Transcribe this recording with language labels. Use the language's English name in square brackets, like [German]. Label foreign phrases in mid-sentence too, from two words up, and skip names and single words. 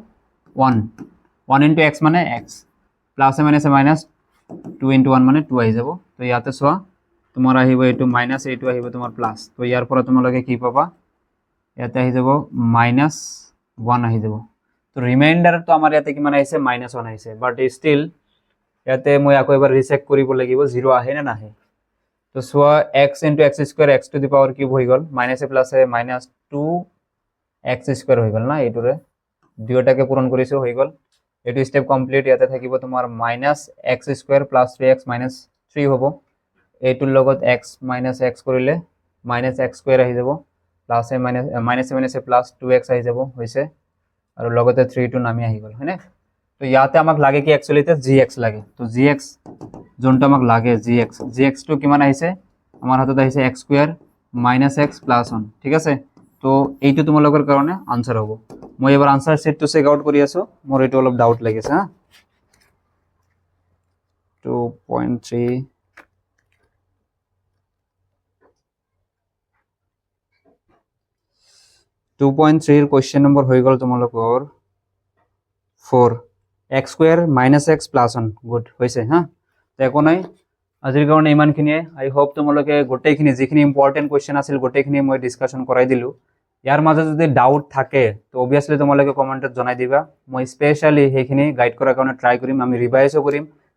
[Assamese] 1 [English] into x [Assamese] মানে এক্স, প্লাসে মাইনাসে মাইনাস 2 ইনটু 1 মানে 2 আহি যাব, তো ইয়াতে চোৱা তোমাৰ আহিব এইটো মাইনাস, এইটো আহিব তোমাৰ প্লাস, তো ইয়াৰ পৰা তোমালোকে কি পাবা ইয়াতে আহি যাব -1 আহি যাব, তো ৰিমাইণ্ডাৰ তো আমাৰ ইয়াতে কিমান আহিছে -1 আহিছে, [English] but still [Assamese] ইয়াতে মই আকৌ এবাৰ ৰিচেক কৰিব লাগিব 0 আহে নে নাহে। তো চোৱা [English] x into x square x to the power cube [Assamese] হৈ গ'ল, মাইনাসে প্লাসে মাইনাস 2x স্কোয়ার হৈ গ'ল না, এইটোৰে দুয়োটাকে পূৰণ কৰিছো হৈ গ'ল, এইটো [English] step complete. [Assamese] ইয়াতে থাকিব তোমাৰ [English] minus x square plus 3x minus 3 [Assamese] হ'ব, এইটোৰ লগত [English] x minus x [Assamese] কৰিলে [English] minus x square [Assamese] আহি যাব, প্লাসে মাইনাসে মাইনাসে প্লাস 2x আহি যাব হৈছে, আৰু লগতে 3 টো নামি আহি গ'ল হয়নে। তো ইয়াতে আমাক লাগে কি একচুয়ালিতে gx লাগে, তো gx যোনটা আমাক লাগে gx টো কিমান আহিছে আমাৰ হাতত আহিছে [English] x square minus x plus 1, [Assamese] ঠিক আছে। তো এইটো তোমালোকৰ কাৰণে আনসাৰ হ'ব। মই এবাৰ আনসাৰ সেটটো [English] check out [Assamese] কৰি আছো, মোৰ এইটো অলপ ডাউট লাগিছে হা। 2.3 2.3 [English] question number [Assamese] হৈ গ'ল তোমালোকৰ 4, [English] x square minus x plus 1, [Assamese] গুড হৈছে হা। তো একো নাই, আজিৰ কাৰণে ইমানখিনিয়ে। [English] I hope [Assamese] তোমালোকে গোটেইখিনি যিখিনি [English] important question [Assamese] আছিল গোটেইখিনি মই ডিছকাশ্যন কৰাই দিলোঁ। ইয়াৰ মাজত যদি ডাউট থাকে তো অবভিয়াছলি তোমালোকে কমেণ্টত জনাই দিবা, মই স্পেচিয়েলি সেইখিনি গাইড কৰাৰ কাৰণে ট্ৰাই কৰিম, আমি ৰিভাইজো কৰিম,